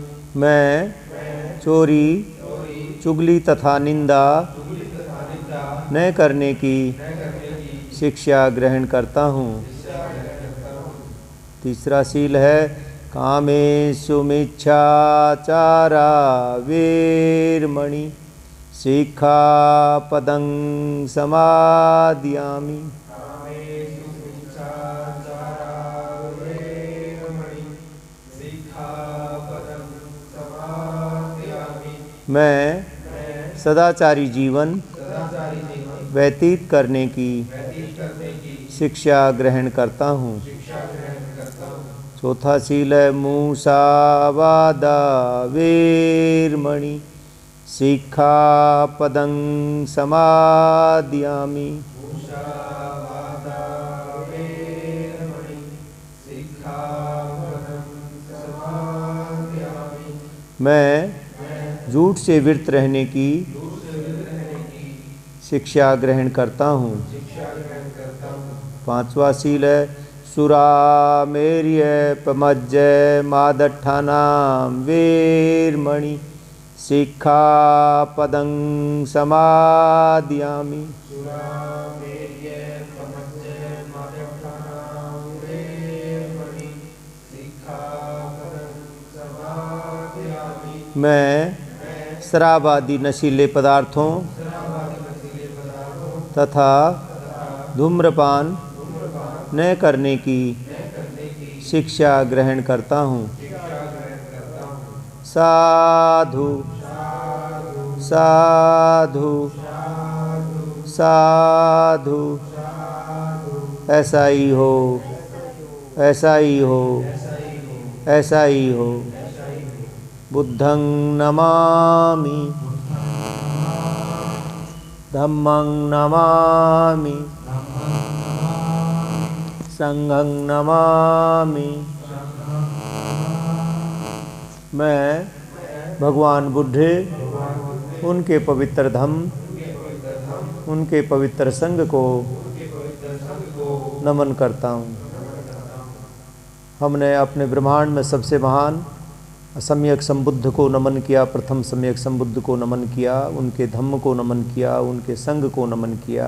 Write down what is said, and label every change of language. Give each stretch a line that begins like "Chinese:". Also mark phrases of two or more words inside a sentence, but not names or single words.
Hindi: मैं चोरी चुगली तथा निंदा न करने की शिक्षा ग्रहण करता हूँ। तीसरा शील है
Pali: कामेषु मिच्छाचारा वीर्मणि सिक्खापदं समादयामि।
Hindi: मैं सदाचारी जीवन व्यतीत करने की शिक्षा ग्रहण करता हूँ। चौथा शील है
Pali: मूसावादा वीर्मणि सिक्खापदं समादयामि।
Hindi: मैं झूठ से विरत रहने की शिक्षा ग्रहण करता हूँ। पांचवा शील है
Pali: सुरामेर्य पमज्जय मादठानां वीर्मणि सिक्खापदं समादयामि।
Hindi: मैं शराब आदि नशीले पदार्थों तथा धूम्रपान न करने की शिक्षा ग्रहण करता हूँ।
Pali: साधु साधु साधु।
Hindi: ऐसा ही हो, ऐसा ही हो, ऐसा ही हो।
Pali: बुद्धं नमामि धम्मं नमामि संघं नमामि।
Hindi: मैं भगवान बुद्ध उनके पवित्र धम्म उनके पवित्र संघ को नमन करता हूँ। हमने अपने ब्रह्मांड में सबसे महान सम्यक संबुद्ध को नमन किया, प्रथम सम्यक संबुद्ध को नमन किया, उनके धम्म को नमन किया, उनके संघ को नमन किया।